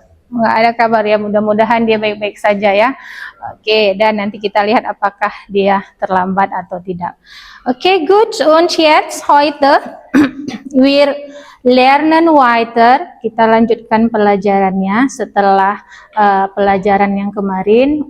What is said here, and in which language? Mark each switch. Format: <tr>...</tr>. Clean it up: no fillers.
<id>Nggak ada kabar ya, mudah-mudahan dia baik-baik saja ya. Oke, dan nanti kita lihat apakah dia terlambat atau tidak.</id> <de>Oke, gut. Und jetzt heute wir lernen weiter.</de> <id>Kita lanjutkan pelajarannya setelah pelajaran yang kemarin.</id>